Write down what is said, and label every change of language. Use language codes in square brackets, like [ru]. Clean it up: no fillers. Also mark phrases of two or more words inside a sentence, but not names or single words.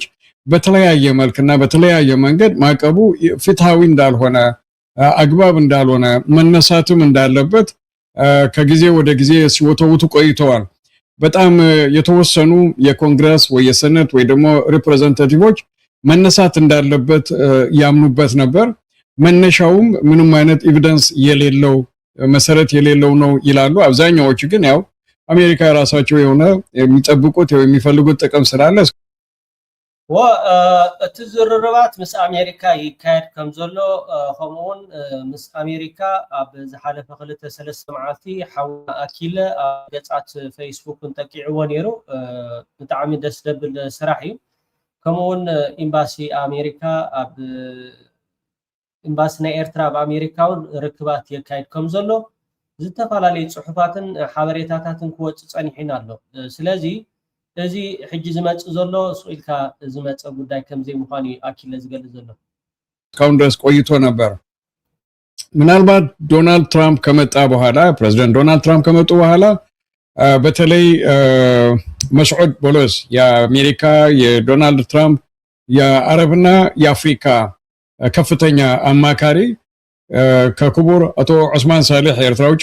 [am] በተለያየ መልክና በተለያየ መንገድ ማዕቀቡ ፍትሃዊ እንዳልሆነ አግባብ እንዳልሆነ መነሳትም እንዳለበት ከጊዜ ወደ ጊዜ ሲወተውቱ ቆይተዋል በጣም የተወሰኑ የኮንግረስ ወይ የሰኔት ወይ ደግሞ ሪፕሬዘንታቲቮች መነሳት እንዳለበት ያምኑበት ነበር መነሻውም ምንም አይነት ኤቪደንስ የሌለው መሰረት የሌለው ነው ይላሉ አብዛኛዎቹ ግን ያው አሜሪካ ራሳቸው የሆነ የሚጠብቁት ወይ የሚፈልጉት ጥቅም ስላለ [ti] ወትዝርርባት ምስ አሜሪካ ይካየድ ከም ዘሎ ከምኡውን ምስ አሜሪካ ኣብ ዝሓለፈ 2-3 መዓልቲ ሓውና ኣኪለ ኣብ ገጻት ፌስቡክ ተቂዕዎ ነይሩ ብጣዕሚ ደስ ደብል ስራሕ እዩ ከምኡውን ኤምባሲ ኣሜሪካ ኣብ ኤምባሲ ናይ ኤርትራ በአሜሪካውን ርክባት የካይድ ከም ዘሎ ዝተፈላለዩ ጽሑፋትን ሓበሬታታትን ክወጽእ ጸኒሕና ኣሎ ስለዚ እዚ ሕጂ ዝመጽ ዘሎ ሱኢልካ ዝመጽ ጉዳይ ከምዘይ ምዃኑ ኣኪለ ዝገልጽ ዘሎ [am] ካውንደርስ ቆይቶ ነበር ምናልባት ዶናልድ ትራምፕ ከመጣ በኋላ ፕሬዝዳንት ዶናልድ ትራምፕ ከመጡ በኋላ በተለይ መስዑድ ቦሎስ የአሜሪካ የዶናልድ ትራምፕ የአረብና የአፍሪካ ከፍተኛ አማካሪ ከክቡር አቶ ዑስማን ሳሊህ የኤርትራ ውጭ